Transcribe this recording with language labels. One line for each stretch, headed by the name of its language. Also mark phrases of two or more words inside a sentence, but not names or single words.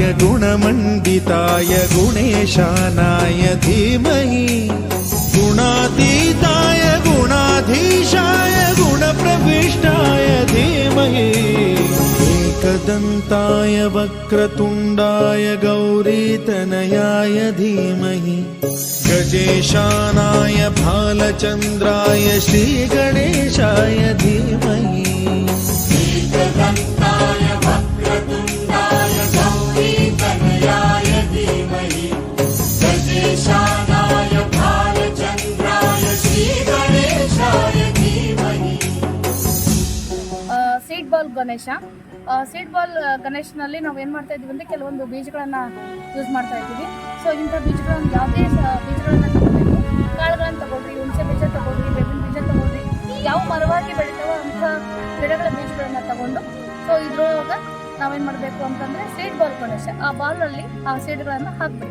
Sanskrit: गुणमण्डिताय गुणेशानाय धीमहि गुणातीताय गुणाधीशाय गुणप्रविष्टाय धीमहि एकदन्ताय वक्रतुण्डाय गौरीतनयाय धीमहि गजेशानाय भालचन्द्राय श्रीगणेशाय धीमहि एकदन्ताय वक्रतुण्डाय गौरीतनयाय धीमहि गजेशानाय भालचन्द्राय श्रीगणेशाय धीमहि.
English: seed ball
Kannada: ಗಣೇಶನಲ್ಲಿ ನಾವು ಏನು ಮಾಡ್ತಾ ಇದ್ದೀವಿ ಅಂದರೆ ಕೆಲವೊಂದು ಬೀಜಗಳನ್ನು ಯೂಸ್ ಮಾಡ್ತಾ ಇದ್ದೀವಿ. ಸೊ ಇಂಥ ಬೀಜಗಳನ್ನು ಯಾವುದೇ ಬೀಜಗಳನ್ನು ತಗೋಬೇಕು, ಕಾಳುಗಳನ್ನು ತಗೊಳ್ರಿ, ಹುಣಸೆ ಬೀಜ ತಗೊಳ್ರಿ, ಬೇವಿನ ಬೀಜ ತಗೊಳ್ರಿ, ಯಾವ ಮರವಾಗಿ ಬೆಳಿತಾವೋ ಅಂಥ ಗಿಡಗಳ ಬೀಜಗಳನ್ನು ತಗೊಂಡು, ಸೊ ಇದ್ರೊಳಗೆ ನಾವೇನು ಮಾಡಬೇಕು ಅಂತಂದರೆ
English: seed ball
Kannada: ಗಣೇಶ, ಆ ಬಾಲಲ್ಲಿ ಆ ಸೀಡ್ಗಳನ್ನು ಹಾಕಬೇಕು.